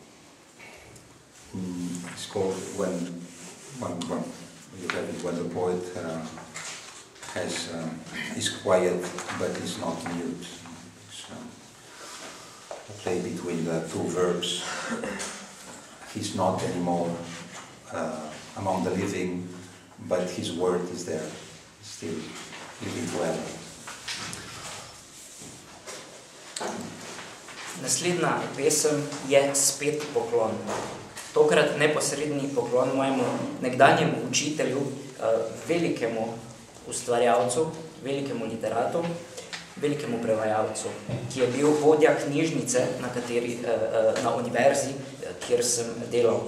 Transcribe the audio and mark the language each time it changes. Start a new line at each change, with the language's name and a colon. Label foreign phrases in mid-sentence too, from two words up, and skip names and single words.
English: It's called when the poet is quiet but is not mute. It's a play between the two verbs. He's not anymore among the living, but his word is there, still living forever.
Slovenian: Naslednja pesem je spet poklon. Tokrat neposredni poklon mojemu nekdanjemu učitelju, velikemu ustvarjalcu, velikemu literatu, velikemu prevajalcu, ki je bil vodja knjižnice na univerzi, kjer sem delal.